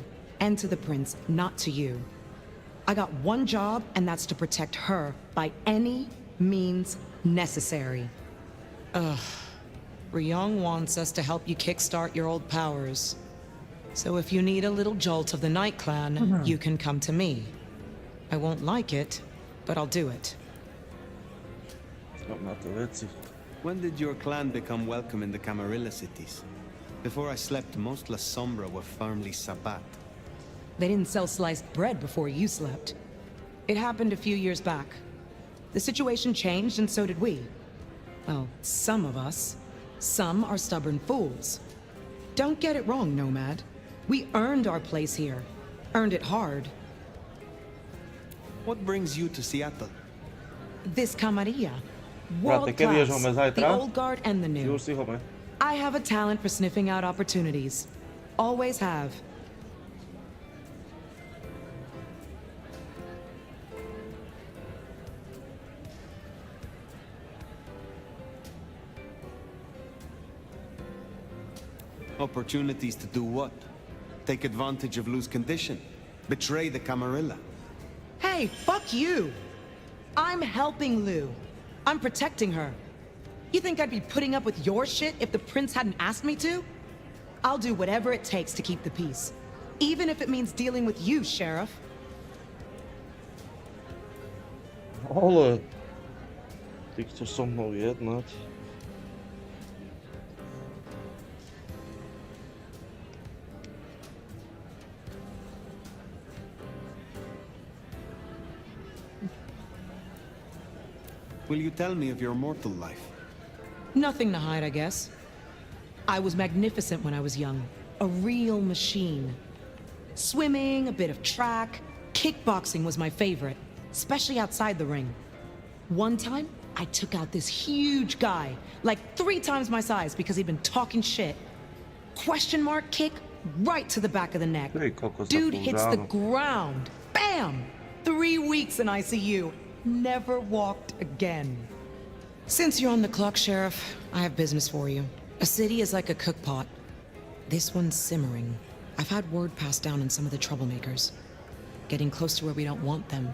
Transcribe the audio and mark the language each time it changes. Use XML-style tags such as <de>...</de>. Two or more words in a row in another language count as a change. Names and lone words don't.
<en>And to the prince, not to you. I got one job, and that's to protect her by any means necessary. Ugh. Ryong wants us to help you kickstart your old powers. So if you need a little jolt of the Night Clan, you can come to me. I won't like it, but I'll do it.</en> <sk>Na to veci.</sk> <en>When did your clan become welcome in the Camarilla cities? Before I slept, most La Sombra were firmly Sabbat. They didn't sell sliced bread before you slept. It happened a few years back. The situation changed, and so did we. Well, some of us. Some are stubborn fools. Don't get it wrong, Nomad. We earned our place here. Earned it hard. What brings you to Seattle? This Camarilla.</en> <sk>Brate,</sk> <en>World</en> <sk>keď vieš,</sk> <en>class.</en> <sk>máme zajtra?</sk> <en>The old guard and the new.</en> <sk>Už si home.</sk> <en>I have a talent for sniffing out opportunities. Always have. Opportunities to do what? Take advantage of Lou's condition? Betray the Camarilla? Hey, fuck you! I'm helping Lou. I'm protecting her. You think I'd be putting up with your shit if the prince hadn't asked me to? I'll do whatever it takes to keep the peace. Even if it means dealing with you, Sheriff.</en> <sk>Ale... Ty chceš so mnou jednať?</sk> <en>Will you tell me of your mortal life? Nothing to hide, I guess. I was magnificent when I was young. A real machine. Swimming, a bit of track. Kickboxing was my favorite, especially outside the ring. One time, I took out this huge guy, like 3 times my size because he'd been talking shit. Question mark kick right to the back of the neck.</en> <sk>Ty kokos,</sk> <en>Dude</en> <sk>za</sk> <en>hits the</en> <sk>púl</sk> <en>ground. Bam! 3 weeks in ICU. Never walked again. Since you're on the clock, Sheriff, I have business for you. A city is like a cook pot. This one's simmering. I've had word passed down on some of the troublemakers. Getting close to where we don't want them.</en>